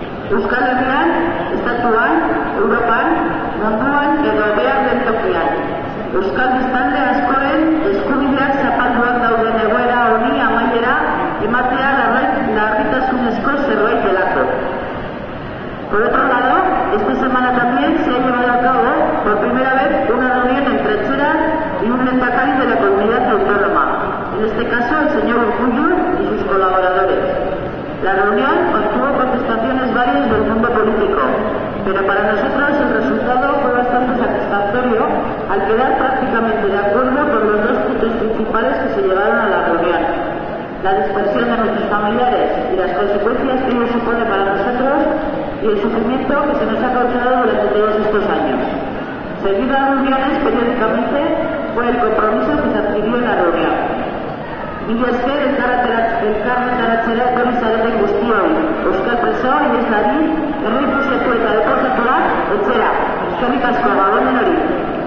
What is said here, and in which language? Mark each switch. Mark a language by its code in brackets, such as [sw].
[eu] Euskal Herrian, Estatuan, Europan, munduan edo behar den tokian. Euskal biztanle askoren eskubideak zapalduak dauden egoera honi amaiera ematea larritasunezko zerbait delako. [es] Por otro lado, esta semana también se ha llevado a cabo por primera vez una reunión entre Etxera y un lehendakari de la comunidad autónoma, en este caso el señor Urkullu y sus colaboradores. La reunión contuvo contestaciones varias del mundo político, pero para nosotros el resultado fue bastante satisfactorio al quedar prácticamente de acuerdo con los dos puntos principales que se llevaron a la reunión: la dispersión de nuestros familiares y las consecuencias que ello supone para nosotros y el sufrimiento que se nos ha causado durante todos estos años. Seguir las reuniones periódicamente fue el compromiso que se adquirió en la reunión. [eu] Mila esker elkarretaratzera etorri zareten guztioi, euskal preso, ieslari, errefuxiatu eta deportatuak etxera. Eskerrik asko, gabonen hori.